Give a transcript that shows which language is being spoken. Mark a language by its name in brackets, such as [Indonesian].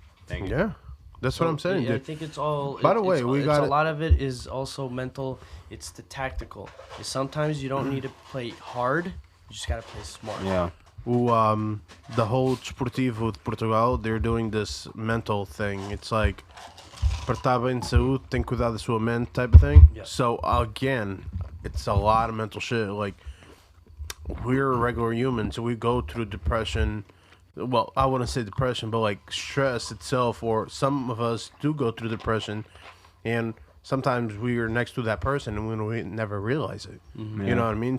[English] yeah. That's what I'm saying, Yeah, I dude. think it's all. By the way, we got a it- lot of it is also mental. It's the tactical. Sometimes you don't need to play hard. You just gotta play smart. Yeah. The whole Desportivo de Portugal, they're doing this mental thing. It's like, [Portuguese] para estar bem de saúde, tem que cuidar da sua mente [English] type of thing. Yeah. So, again, it's a lot of mental shit. Like, we're regular humans, so we go through depression. Well, I wouldn't say depression, but like stress itself, or some of us do go through depression. And sometimes we are next to that person and we never realize it. You know what I mean?